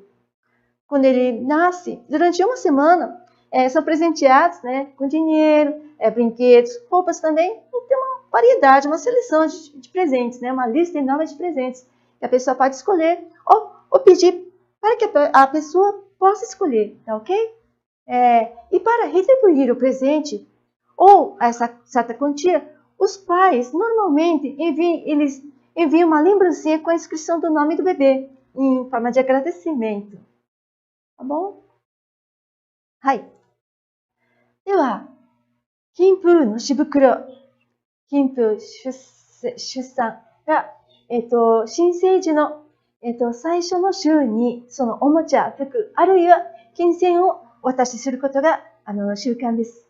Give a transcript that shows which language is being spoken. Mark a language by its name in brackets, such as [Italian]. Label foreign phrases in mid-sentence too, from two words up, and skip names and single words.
[Portuguese] Quando ele nasce, durante uma semana, são presenteados, né, com dinheiro, brinquedos, roupas também, e tem uma variedade, uma seleção de presentes, né, uma lista enorme de presentes que a pessoa pode escolher ou pedir para que a pessoa possa escolher, tá ok? E para retribuir o presente ou essa certa quantia, os pais normalmente enviam uma lembrancinha com a inscrição do nome do bebê, em forma de agradecimento. Tá bom? [Japanese] はい。では、金風のしぶくろ、金風出産が新生児の、最初の週に、そのおもちゃ、服、あるいは金銭をお渡しすることが、習慣です。